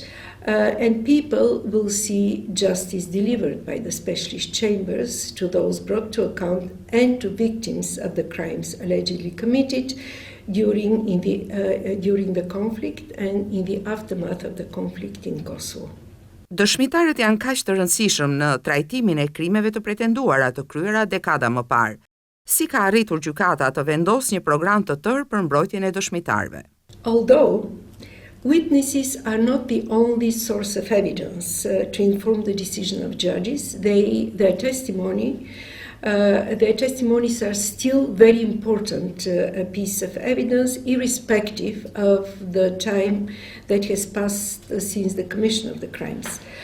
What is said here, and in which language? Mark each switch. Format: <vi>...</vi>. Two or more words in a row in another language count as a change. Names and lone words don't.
<en>And people will see justice delivered by the specialist chambers to those brought to account and to victims of the crimes allegedly committed during the conflict and in the aftermath of the conflict in Kosovo.</en> <sq>Dëshmitarët janë kaq të rëndësishëm në trajtimin e krimeve të pretenduara të kryera dekada më parë. Si ka arritur gjykata të vendosë një program të tërë për mbrojtjen e dëshmitarëve?</sq> <en>Although witnesses are not the only source of evidence to inform the decision of judges, their testimonies are still very important piece of evidence, irrespective of the time that has passed since the commission of the crimes.</en>